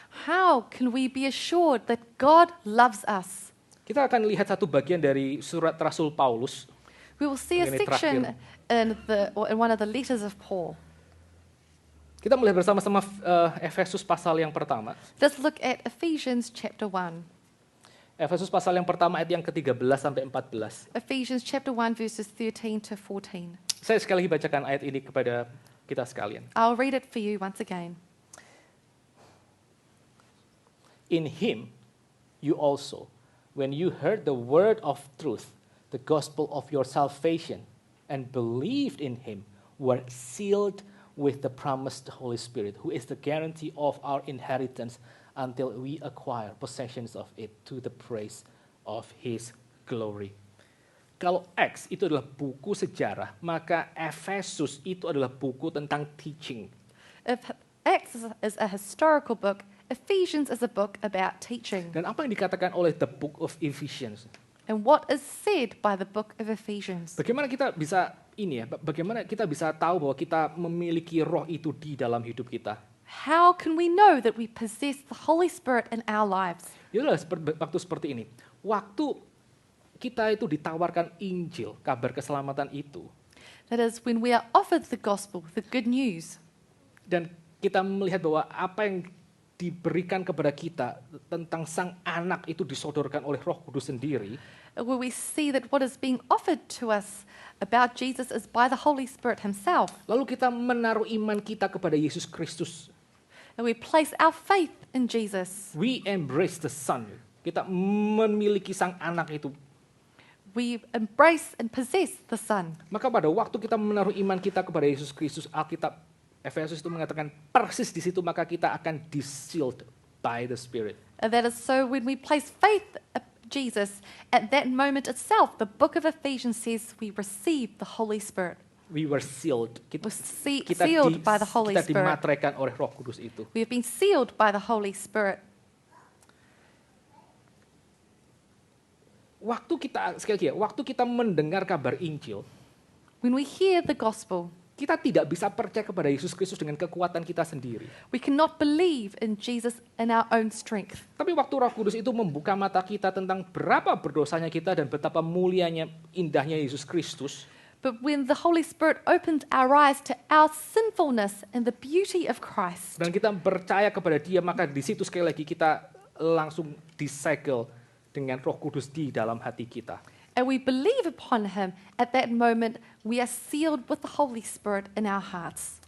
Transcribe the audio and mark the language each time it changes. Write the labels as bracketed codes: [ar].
[en] How can we be assured that God loves us? [id] Kita akan lihat satu bagian dari surat Rasul Paulus. [en] We will see a section in one of the letters of Paul. [id] Kita melihat bersama-sama Efesus pasal yang pertama. [en] Let's look at Ephesians chapter 1. [id] Efesus pasal yang pertama ayat yang ke-13 sampai 14. [en] Ephesians chapter 1 verses 13 to 14. [id] Saya sekali lagi bacakan ayat ini kepada kita sekalian. [en] I'll read it for you once again. In him you also, when you heard the word of truth, the gospel of your salvation, and believed in him, were sealed with the promised Holy Spirit, who is the guarantee of our inheritance until we acquire possessions of it to the praise of his glory. [id] Kalau Acts itu adalah buku sejarah, maka Efesus itu adalah buku tentang teaching. [en] If Acts is a historical book, Ephesians is a book about teaching. [id] Dan apa yang dikatakan oleh [en] the book of Ephesians? And what is said by the book of Ephesians? [id] Bagaimana kita bisa bagaimana kita bisa tahu bahwa kita memiliki roh itu di dalam hidup kita? [en] How can we know that we possess the Holy Spirit in our lives? [id] Itulah waktu seperti ini. Waktu kita itu ditawarkan Injil, kabar keselamatan itu. [en] That is when we are offered the gospel, the good news. [id] Dan kita melihat bahwa apa yang diberikan kepada kita tentang sang anak itu disodorkan oleh Roh Kudus sendiri. [en] Where we see that what is being offered to us about Jesus is by the Holy Spirit himself. [id] Lalu kita menaruh iman kita kepada Yesus Kristus. [en] And we place our faith in Jesus. We embrace the Son. [id] Kita memiliki sang anak itu. [en] We embrace and possess the Son. [id] Maka pada waktu kita menaruh iman kita kepada Yesus Kristus, Alkitab Efesus itu mengatakan persis di situ maka kita akan [en] sealed by the Spirit. And that is so when we place faith in Jesus, at that moment itself, the book of Ephesians says we receive the Holy Spirit. We were sealed. [id] Kita [en] sealed by the Holy Spirit. [id] Kita [en] Spirit. [id] dimateraikan oleh Roh Kudus itu. [en] We have been sealed by the Holy Spirit. [id] Waktu kita mendengar kabar Injil, [en] when we hear the gospel, [id] kita tidak bisa percaya kepada Yesus Kristus dengan kekuatan kita sendiri. [en] We cannot believe in Jesus in our own strength. [id] Tapi waktu Roh Kudus itu membuka mata kita tentang berapa berdosanya kita dan betapa mulianya, indahnya Yesus Kristus. [en] But when the Holy Spirit opened our eyes to our sinfulness and the beauty of Christ, [id] dan kita percaya kepada Dia, maka di situ sekali lagi kita langsung disegel dengan Roh Kudus di dalam hati kita. [en] And we believe upon him, at that moment we are sealed with the Holy Spirit in our hearts.